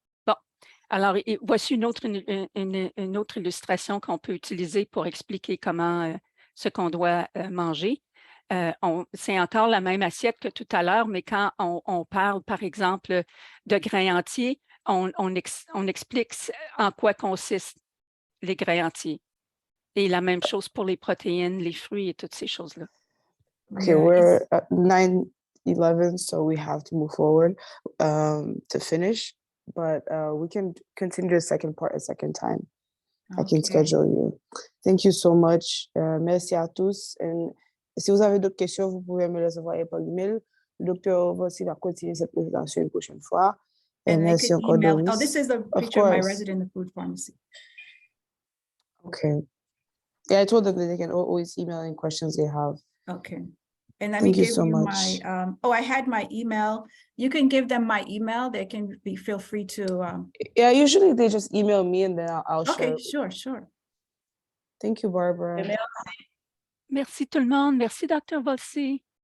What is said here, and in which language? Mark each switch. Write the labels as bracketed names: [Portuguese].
[French] Bon, alors voici une autre illustration qu'on peut utiliser pour expliquer comment ce qu'on doit manger. C'est encore la même assiette que tout à l'heure, mais quand on parle, par exemple, de grains entiers, on explique en quoi consistent les grains entiers. Et la même chose pour les protéines, les fruits et toutes ces choses-là. [English] Okay, we're at 9:11, so we have to move forward to finish, but we can continue the second part a second time. I can schedule you. Thank you so much. [French] Merci à tous. Et si vous avez d'autres questions, vous pouvez me les envoyer par email. Le docteur Volcy va continuer cette présentation une prochaine fois. [English] And [French] merci encore, Doris. [English] Oh, this is a picture of my resident in the food pharmacy. Okay. Yeah, I told them that they can always email any questions they have. Okay. And let me give you my, I had my email. You can give them my email. They can feel free to. Yeah, usually they just email me and then I'll share. Okay, sure. Thank you, Barbara. [French] Merci. Merci tout le monde. Merci, Dr. Volcy.